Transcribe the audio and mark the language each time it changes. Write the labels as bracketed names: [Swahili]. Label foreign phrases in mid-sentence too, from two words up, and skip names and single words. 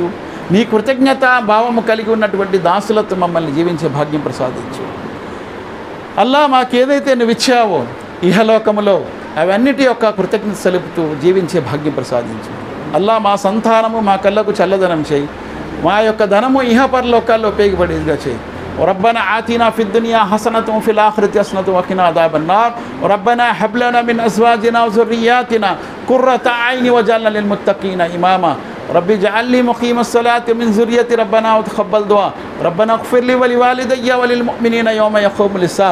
[Telugu] నీ కృతజ్ఞత భావము కలిగి ఉన్నటువంటి దాసులతో మమ్మల్ని జీవించే భాగ్యం ప్రసాదించు. అల్లా మాకేదైతే నువ్వు ఇచ్చావో ఇహలోకములో అవన్నిటి యొక్క కృతజ్ఞత సెలుపుతూ జీవించే భాగ్యం ప్రసాదించు. అల్లా మా సంతానము మా కళ్ళకు చల్లదనం చేయి, మా యొక్క ధనము ఇహపరలోకాల్లో ఉపయోగపడేదిగా చేయి. [Arabic] ربنا آتنا في الدنيا حسنة وفي الآخرة حسنة وقنا عذاب النار. ربنا هب لنا من أزواجنا وذرياتنا قرة أعين واجعلنا للمتقين إماما. ربي اجعل لي مقيم الصلاة من ذريتي ربنا وتقبل دعاء. ربنا اغفر لي ولوالدي وللمؤمنين يوم يقوم الحساب.